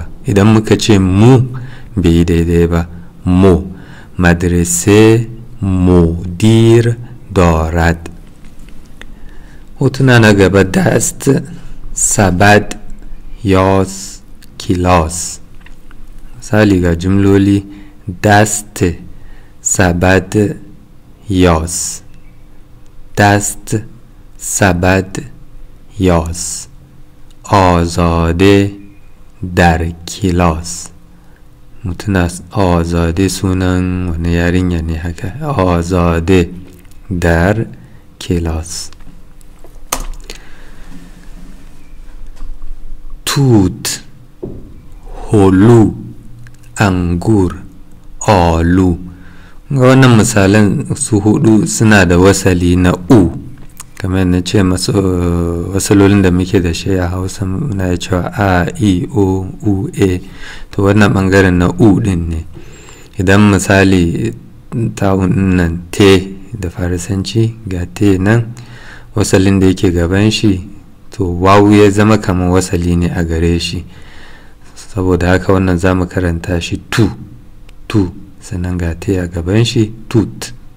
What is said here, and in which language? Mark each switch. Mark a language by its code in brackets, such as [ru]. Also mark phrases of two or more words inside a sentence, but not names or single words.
[ha] idan muka ce mu bai yi daidai ba. [fa] mo. مدرسه مدیر دارد. [ha] hotuna na gaba: [fa] دست، سبد، یاس, [ha] kilas. misali ga jumloli: [fa] دست، سبد، یاس. دست، سبد، یاس. آزاده در کلاس. [ha] mutuna آزاده sunan wani yarinya ne haka. [fa] آزاده در کلاس. توت، هلو، انگور، آلو. [ha] wannan misalan su hudu suna da wasali na u, kamar na ce masu wasalolin da muke da shi a Hausa muna cewa a, i, o, u, e. to wannan bangaren na u din ne. idan misali ta'un nan te da Farisanci, ga te nan wasalin da yake gaban shi to wawu ya zama kamar wasali ne a gare shi, saboda haka wannan za mu karanta shi tu, sannan ga ta a gaban shi tut.